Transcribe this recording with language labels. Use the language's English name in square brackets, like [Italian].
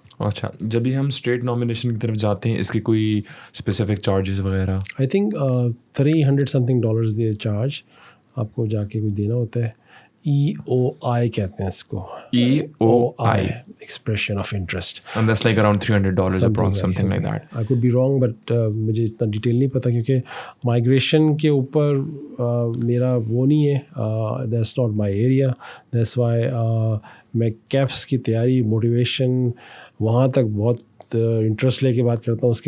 [Hindi] अच्छा, जब भी हम स्टेट नॉमिनेशन की तरफ जाते हैं, इसकी कोई स्पेसिफिक चार्जेस वगैरह? आई थिंक $300 दे चार्ज आपको जाके कुछ देना होता है. EOI कहते हैं इसको. [English] EOI, expression of interest. and that's like around $300 approx, something like that. I could be wrong, but [Hindi] मुझे इतना डिटेल नहीं पता, क्योंकि माइग्रेशन के ऊपर मेरा वो नहीं है. [English] that's not my area. [Hindi] that's why मैं कैप्स की तैयारी, मोटिवेशन वहाँ तक बहुत इंटरेस्ट लेके बात करता हूँ.